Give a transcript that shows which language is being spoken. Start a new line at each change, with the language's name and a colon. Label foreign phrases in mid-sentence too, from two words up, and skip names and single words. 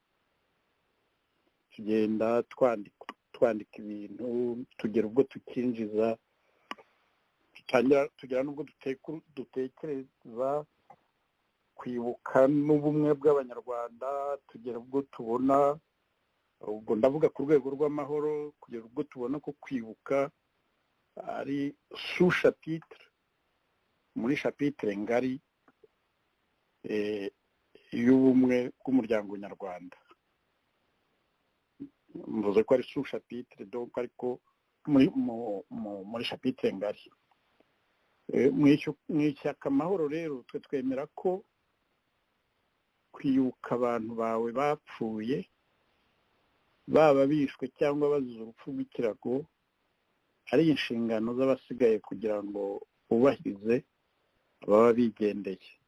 Kinyarwanda: tugenda twandika ibintu, tugera ubwo tukinjiza, tugera n'ubwo dutekereza kwibuka n'ubumwe bw'abanyarwanda, tugera ubwo tubona, ubwo ndavuga ku rwego rw'amahoro, kugera ubwo tubona ko kwibuka ari
French: sous chapitre
Kinyarwanda: muri chapitre ngari y'ubumwe bw'umuryango nyarwanda. mvuze ko ari
French: sous chapitre,
Kinyarwanda: donc ariko muri chapitre ngari. mu ishyaka Amahoro rero twe twemera ko kwibuka abantu bawe bapfuye, baba bishwe cyangwa bazize urupfu rw'ikirago, ari inshingano z'abasigaye kugira ngo bubahirize ababa bigendeye.